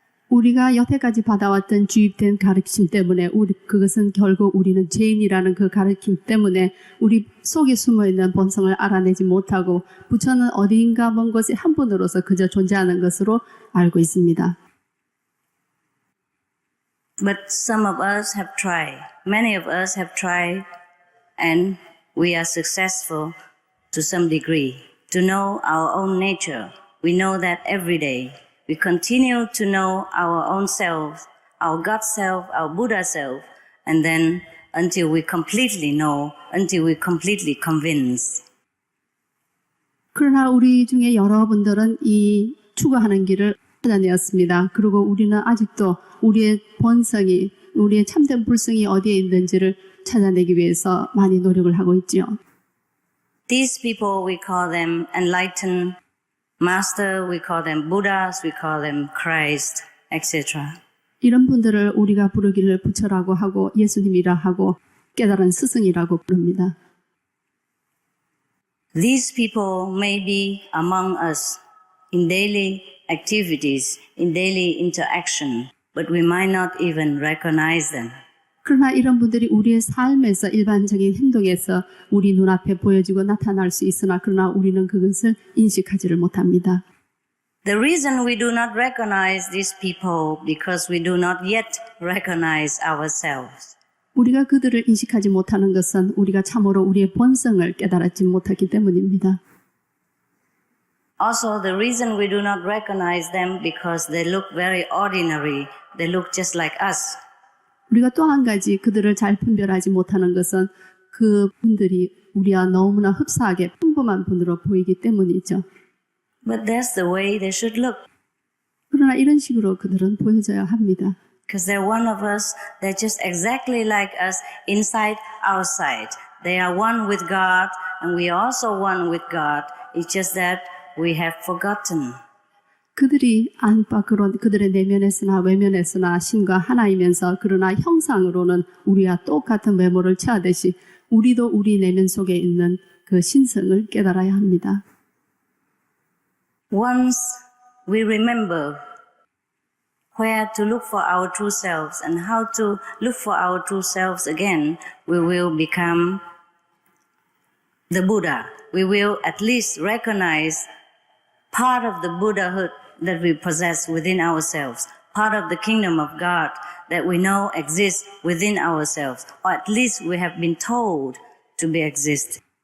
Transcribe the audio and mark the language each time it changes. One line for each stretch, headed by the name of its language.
Korean: 우리가 여태까지 받아왔던 주입된 가르침 때문에 그것은 결국 우리는 죄인이라는 그 가르침 때문에 우리 속에 숨어있는 본성을 알아내지 못하고 부처는 어디인가 먼 곳에 한 분으로서 그저 존재하는 것으로 알고 있습니다.
English: But some of us have tried. Many of us have tried and we are successful to some degree to know our own nature. We know that every day. We continue to know our own self, our God self, our Buddha self, and then until we completely know, until we completely convince.
Korean: 그러나 우리 중에 여러분들은 이 추구하는 길을 찾아내었습니다. 그리고 우리는 아직도 우리의 본성이, 우리의 참된 불성이 어디에 있는지를 찾아내기 위해서 많이 노력을 하고 있지요.
English: These people, we call them enlightened master, we call them Buddhas, we call them Christ, etc.
Korean: 이런 분들을 우리가 부르기를 부처라고 하고 예수님이라 하고 깨달은 스승이라고 부릅니다.
English: These people may be among us in daily activities, in daily interaction, but we might not even recognize them.
Korean: 그러나 이런 분들이 우리의 삶에서 일반적인 행동에서 우리 눈앞에 보여지고 나타날 수 있으나 그러나 우리는 그것을 인식하지를 못합니다.
English: The reason we do not recognize these people because we do not yet recognize ourselves.
Korean: 우리가 그들을 인식하지 못하는 것은 우리가 참으로 우리의 본성을 깨달았지 못하기 때문입니다.
English: Also, the reason we do not recognize them because they look very ordinary. They look just like us.
Korean: 우리가 또 한 가지 그들을 잘 분별하지 못하는 것은 그 분들이 우리와 너무나 흡사하게 평범한 분으로 보이기 때문이죠.
English: But that's the way they should look.
Korean: 그러나 이런 식으로 그들은 보여져야 합니다.
English: Because they're one of us. They're just exactly like us, inside, outside. They are one with God, and we are also one with God. It's just that we have forgotten.
Korean: 그들이 안팎으로 그들의 내면에서나 외면에서나 신과 하나이면서 그러나 형상으로는 우리와 똑같은 외모를 취하듯이 우리도 우리 내면 속에 있는 그 신성을 깨달아야 합니다.
English: Once we remember where to look for our true selves and how to look for our true selves again, we will become the Buddha. We will at least recognize part of the Buddhahood that we possess within ourselves, part of the kingdom of God that we know exists within ourselves, or at least we have been told to be exist.